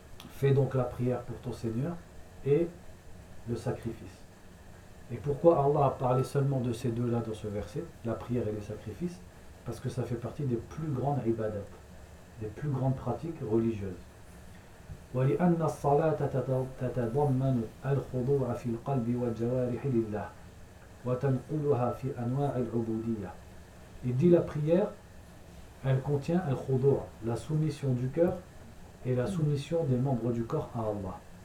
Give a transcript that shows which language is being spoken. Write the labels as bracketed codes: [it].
[fr] Fais donc la prière pour ton Seigneur et le sacrifice. Et pourquoi Allah a parlé seulement de ces deux-là dans ce verset, la prière et les sacrifices ? parce que ça fait partie des plus grandes ibadat, des plus grandes pratiques religieuses. [ar] ولأن الصلاة تتضمن الخضوع في القلب والجوارح لله وتنقلها في أنواع العبودية. [fr] Il dit la prière, elle contient un khudu', la soumission du cœur et la soumission des membres du corps à Allah.